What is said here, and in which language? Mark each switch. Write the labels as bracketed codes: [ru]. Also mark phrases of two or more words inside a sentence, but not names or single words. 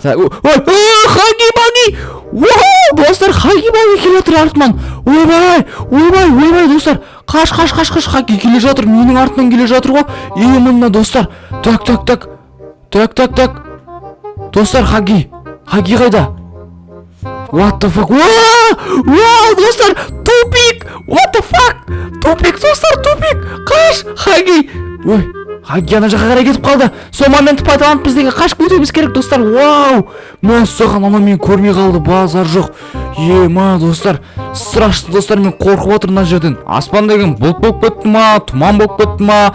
[kk] Хаги-баги! Достар, хаги-баги келе жатыр артынан. Ойбай достар, қаш, хаги келе жатыр, менің артынан келе жатыр ғой. Мына достар. Так. Достар, хаги қайда? [en] What the fuck? [kk] Вау, достар, тупик. [en] What the fuck? [kk] Тупик, достар, тупик. Қаш, хаги. Хаги ана жаққа қарай кетіп қалды. Сол моментті пайдаланып біздегі қашып кетуіміз керек достар. Вау! Мәссаған, ана мен көрмей қалды, базар жоқ. Достар, страшно достар, мен қорқып отырмын мына жерден. Аспан деген бұлт болып кетті ма, тұман болып кетті ма?